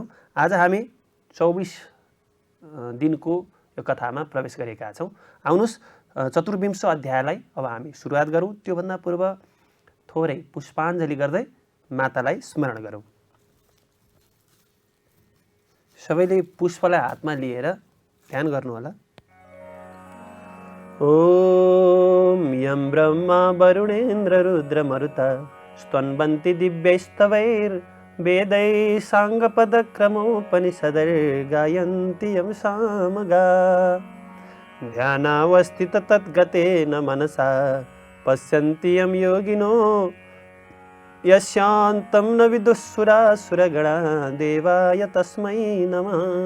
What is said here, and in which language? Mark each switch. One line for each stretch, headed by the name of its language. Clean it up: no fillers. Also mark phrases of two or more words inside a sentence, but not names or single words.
Nepali: आज हामी 24 दिनको यो कथामा प्रवेश गरेका छौँ। आउनुहोस् चतुर्विंश अध्यायलाई अब हामी सुरुवात गरौँ। त्योभन्दा पूर्व थोरै पुष्पाञ्जली गर्दै मातालाई स्मरण गरौँ। सबैले पुष्पलाई हातमा लिएर ध्यान गर्नुहोला।
Sanskrit: ओम यं ब्रह्मा वरुणेन्द्र रुद्र मरुता स्तन्वन्ति दिव्यैस्तवैर् वेदैः साङ्गपदक्रमोपनिषदैर्गायन्ति यं सामगा ध्यानावस्थित तद्गतेन मनसा पश्यन्ति यं योगिनो यस्यान्तं न विदुःसुरासुरगणा देवाय तस्मै नमः।